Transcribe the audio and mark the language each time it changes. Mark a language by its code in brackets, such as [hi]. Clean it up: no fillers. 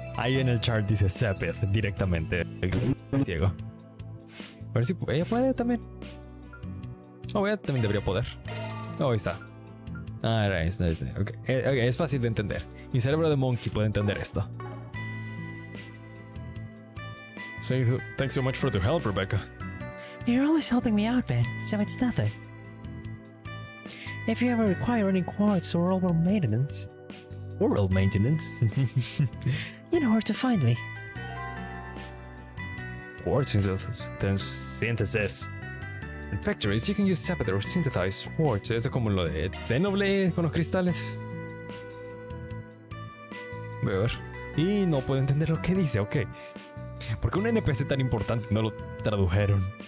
[es] Ahí en el chart dice Sepith directamente. Ciego. A ver si ella puede también. Oh, ella también debería poder. Oh, ahí está. Ah, ahí está. Okay. Es fácil de entender. Mi cerebro de monkey puede entender esto. [en] Thanks so much for the help, Rebecca. You're always helping me out, Ben, so it's nothing. If you ever require any quartz or oral maintenance... Oral maintenance? You know where to find me. Quartz synthesis. In factories, you can use Sepith or synthesized quartz. [es] Es como lo de Xenoblade con los cristales. Voy a ver. Y no puedo entender lo que dice, ok. ¿Por qué un NPC tan importante no lo tradujeron?